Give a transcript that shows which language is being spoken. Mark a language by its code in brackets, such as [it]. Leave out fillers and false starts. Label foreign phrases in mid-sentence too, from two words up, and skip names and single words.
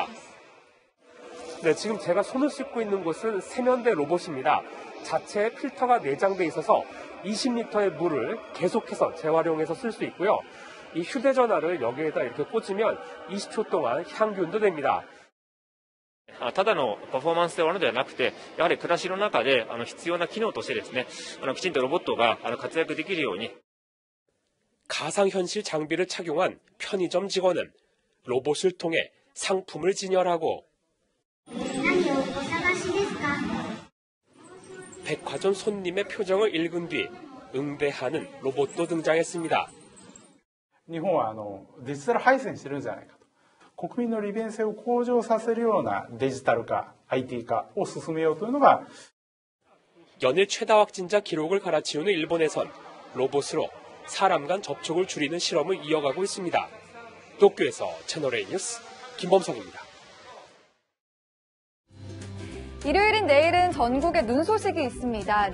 [ko] 네, 지금 제가 손을 씻고 있는 곳은 세면대 로봇입니다. 자체에 필터가 내장돼 있어서 20리터의 물을 계속해서 재활용해서 쓸 수 있고요. 이 휴대전화를 여기에다 이렇게 꽂으면 20초 동안 향균도 됩니다. [ja] ただのパフォーマンスで終わるのではなくて、やはり暮らしの中で必要な機能としてですね、きちんとロボットが活躍できるように。 [ko] 가상현실 장비를 착용한 편의점 직원은 로봇을 통해 상품을 진열하고 백화점 손님의 표정을 읽은 뒤 응대하는 로봇도 등장했습니다. [ja] 日本はデジタル敗戦してるんじゃないかと。国民の利便性を向上させるようなデジタル化、IT 化を進めようというのが [ko] 연일 최다 확진자 기록을 갈아치우는 일본에선 로봇으로 사람 간 접촉을 줄이는 실험을 이어가고 있습니다. 도쿄에서 채널A 뉴스 김범석입니다. 일요일인 내일은 전국에 눈 소식이 있습니다.